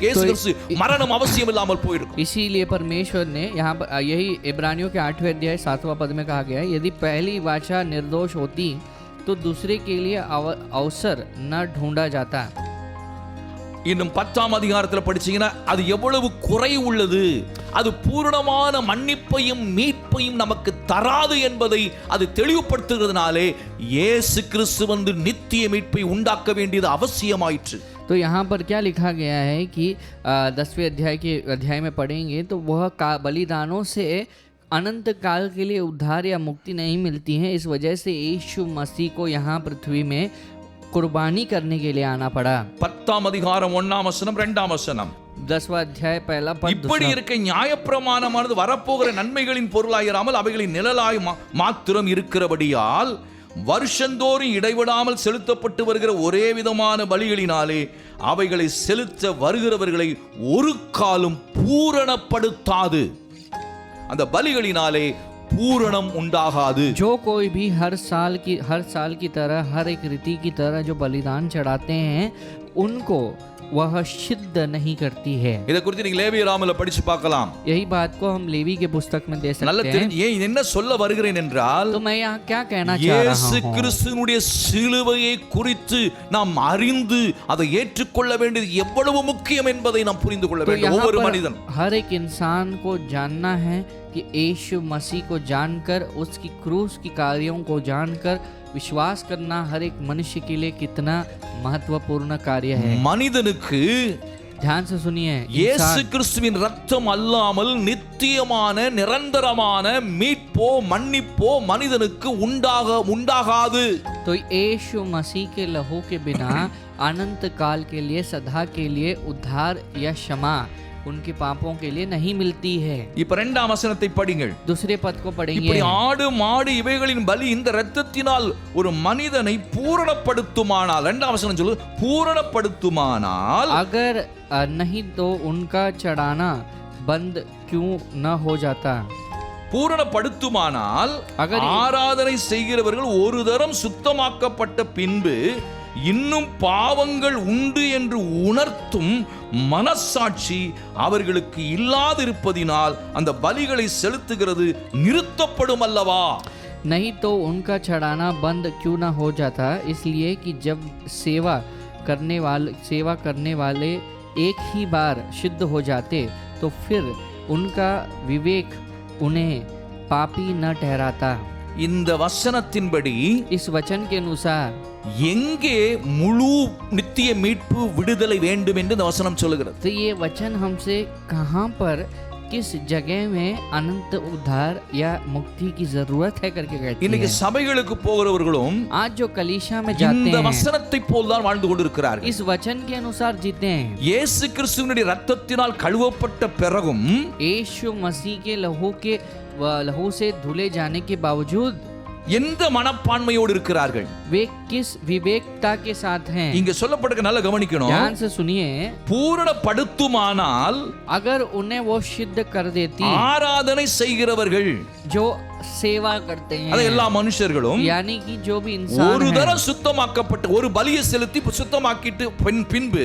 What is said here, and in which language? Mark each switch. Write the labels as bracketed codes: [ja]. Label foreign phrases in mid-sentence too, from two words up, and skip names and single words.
[ta] இயேசு கிறிஸ்து மரணம் அவசியம் இல்லாமல் போயிருக்கும். [hi] इसीलिए परमेश्वर ने यहाँ पर यही इब्रानियों के 8वें अध्याय 7वां पद में कहा गया है, यदि पहली वाचा निर्दोष होती तो दूसरे के लिए अवसर न ढूंढा जाता. [ta] இன்னும் 10ஆம் அதிகாரத்தில் படிச்சீங்கன்னா அது எவ்வளவு குறை உள்ளது, அது பூரணமான மன்னிப்பையும் மீட்பையும் நமக்கு தராது என்பதை அது தெளிவுபடுத்துகிறதுனாலே இயேசு கிறிஸ்து வந்து நித்திய மீட்பை உண்டாக்க வேண்டியது அவசியமாயிற்று. [hi] तो यहाँ पर क्या लिखा गया है कि 10वें अध्याय में पढ़ेंगे तो वह बलिदानों से अनंत काल के लिए उद्धार या मुक्ति नहीं मिलती है. इस वजह से यीशु मसीह को यहाँ पृथ्वी में कुर्बानी करने के लिए आना पड़ा. [ta] 10ஆம் அதிகாரம் 1ஆம் வசனம் 2ஆம் வசனம், [hi] 10वां अध्याय पहला पद. [ta] இப்படி இருக்க நியாயப்பிரமாணமானது வரப்போகிற நன்மைகளின் பொருளாயிராமல் அவைகளின் நிழலாய் மாத்திரம் இருக்கிறபடியால் வருஷந்தோறும் இடைவிடாமல் செலுத்தப்பட்டு வருகிற ஒரே விதமான பலிகளினாலே அவைகளை செலுத்த வருகிறவர்களை ஒரு காலம் பூரணப்படுத்தாது. அந்த பலிகளினாலே பூரணம் உண்டாகாது. [hi] जो कोई भी हर साल की तरह हर एक रीति की तरह जो बलिदान चढ़ाते हैं उनको वह सिद्ध नहीं करती है। [ta] இதை குறித்து நீங்க லேவியராமல படிச்சு பார்க்கலாம். [hi] यही बात को हम लेवी के पुस्तक में दे [ta] நல்ல [hi] सकते हैं। [ta] ஏன் என்ன சொல்ல வருகிறேன் என்றால், [hi] तो मैं यहाँ क्या कहना चाह रहा [ta] இயேசு [hi] हूँ, [ta] கிறிஸ்துவினுடைய சிலுவையை குறித்து நாம் அறிந்து அதை ஏற்றுக்கொள்ள வேண்டியது எவ்வளவு முக்கியம் என்பதை நாம் புரிந்து கொள்ள [hi] तो [ta] வேண்டும். [hi] यहाँ [ta] ஒவ்வொரு [hi] पर [ta] மனிதன் [hi] हर एक इंसान को जानना है कि यीशु मसीह को जानकर उसकी क्रूस की कार्यों को जानकर विश्वास करना हर एक मनुष्य के लिए कितना महत्वपूर्ण कार्य है। [ta] மனிதனுக்கு [hi] ध्यान से सुनिए, [ta] இயேசு கிறிஸ்துவின் ரத்தம் அல்லாமல் நித்தியமான நிரந்தரமான மீட்போ மன்னிப்போ மனிதனுக்கு உண்டாகாது. [hi] तो यीशु मसीह के लहू के बिना अनंत काल के लिए सदा के लिए उद्धार या क्षमा उनके पापों के लिए नहीं मिलती है। [ta] இப்ப இரண்டாம் வசனத்தை படிங்கள். [hi] दूसरे पद को पढ़ेंगे। [ta] இப்படி ஆடு மாடு இவைகளின் பலி இந்த இரத்தத்தினால் ஒரு மனிதனை பூரணப்படுத்துமானால், இரண்டாம் வசனம் சொல்லு, பூரணப்படுத்துமானால், [hi] अगर नहीं तो उनका चढ़ाना बंद क्यों न हो जाता। [ta] பூரணப்படுத்துமானால் [hi] अगर [ta] ஆராதனை செய்கிறவர்கள் ஒரு தரம் சுத்தமாக்கப்பட்ட பின்பு இன்னும் பாவங்கள் உண்டு என்று உணர்த்தும் மனசாட்சி அவர்களுக்கு இல்லாதிருப்பதினால் அந்த பலிகளை செலுத்துகிறது நிறுத்தப்படும் அல்லவா? [hi] नहीं तो उनका चढ़ाना बंद क्यों न हो जाता, इसलिए कि जब सेवा करने वाले एक ही बार शुद्ध हो जाते तो फिर उनका विवेक उन्हें पापी न ठहराता। [ta] இந்த வசனத்தின்படி [hi] इस वचन के अनुसार [ta] எங்கே முழு நித்திய மீட்பு விடுதலை வேண்டும் என்று இந்த வசனம் சொல்லுகிறது. [hi] तो ये वचन हमसे कहाँ पर किस जगह में अनंत उद्धार या मुक्ति की जरूरत है करके कहती [ta] இன்னைக்கு [hi] है। [ta] சபைகளுக்கு போகிறவர்களும் [hi] आज जो कलीसिया में जाते [ta] இந்த [hi] हैं [ta] வசனத்தை போல் தான் வாழ்ந்து கொண்டிருக்கிறார்கள். [hi] इस वचन के अनुसार जीते हैं। [ta] இயேசு கிறிஸ்துவினுடைய இரத்தத்தினால் கழுவப்பட்ட பிறகும் [hi] यीशु मसीह के लहू से धुले जाने के बावजूद [ta] எந்த மனப்பான்மையோடு இருக்கிறார்கள்? [hi] वे किस विवेकता के साथ हैं। [ta] இங்க சொல்லப்படுக நல்லா கவனிக்கணும். [hi] ध्यान से सुनिए, [ta] பூரணப்படுத்துமானால் [hi] अगर उन्हें वो सिद्ध कर देती, [ta] ஆராதனை செய்கிறவர்கள், [hi] जो सेवा करते [ta] அது [hi] हैं [ta] எல்லா மனுஷர்களும் [hi] यानी कि जो भी इंसान [ta] ஒரு [hi] है, [ta] தரம் சுத்தமாக்கப்பட்டு ஒரு பலியை செலுத்தி சுத்தமாக்கிட்டு பின்பு